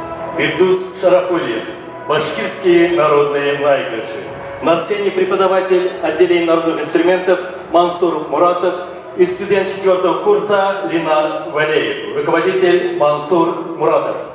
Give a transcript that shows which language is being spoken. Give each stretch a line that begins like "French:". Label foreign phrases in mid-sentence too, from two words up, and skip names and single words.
Russian: Фирдус Шарафуллин, башкирские народные наигрыши. На сцене преподаватель отделения народных инструментов Мансур Муратов и студент 4-го курса Линар Валеев, руководитель Мансур Муратов.